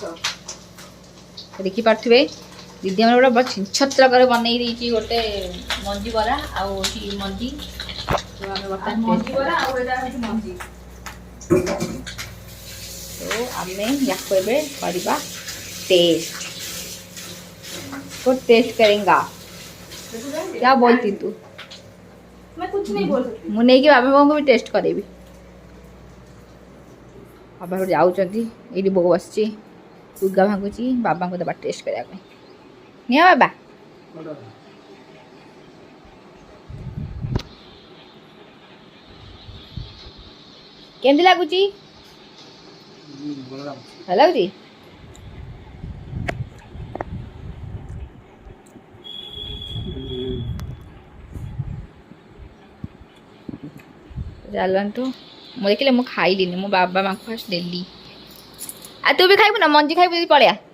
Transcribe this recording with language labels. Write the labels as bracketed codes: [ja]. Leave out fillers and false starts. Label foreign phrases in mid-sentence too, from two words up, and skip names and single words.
[or] ଦେଖିପାରୁଥିବେ ଦିଦି ଆମର ଗୋଟେ ବଡ଼ ଛିଞ୍ଚତ୍ର କରି ବନେଇ ଦେଇଛି ଗୋଟେ ମଞ୍ଜି ବରା ଆଉ ମଞ୍ଜି ଆମେ ବର୍ତ୍ତମାନ ମଞ୍ଜି ବରା ଆଉ ଏଇଟା ହେଉଛି ମଞ୍ଜି ତ ଆମେ ୟାକୁ ଏବେ କରିବା [hi] टेस्ट तो टेस्ट करेंगा क्या बोलती तू मैं कुछ नहीं बोल सकती [or] ମୁଁ ନେଇକି ବାବା ବାବାଙ୍କୁ ବି ଟେଷ୍ଟ କରେଇବି ବାବା ଗୋଟେ ଯାଉଛନ୍ତି ଏଇଠି ବୋଉ ବସିଛି ଲୁଗା ଭାଙ୍ଗୁଛି ବାବାଙ୍କୁ ଦେବା ଟେଷ୍ଟ କରିବା ପାଇଁ ନିଅ ବାବା କେମିତି ଲାଗୁଛି ଭଲ ଲାଗୁଛି ଚାଲନ୍ତୁ ମୁଁ ଦେଖିଲେ ମୁଁ ଖାଇଲିନି ମୋ ବାବା ମାଙ୍କୁ ଫାଷ୍ଟ ଦେଲି ଆଉ ତୁ ବି ଖାଇବୁ ନା ମଞ୍ଜି ଖାଇବୁ ଯଦି ପଳେଆ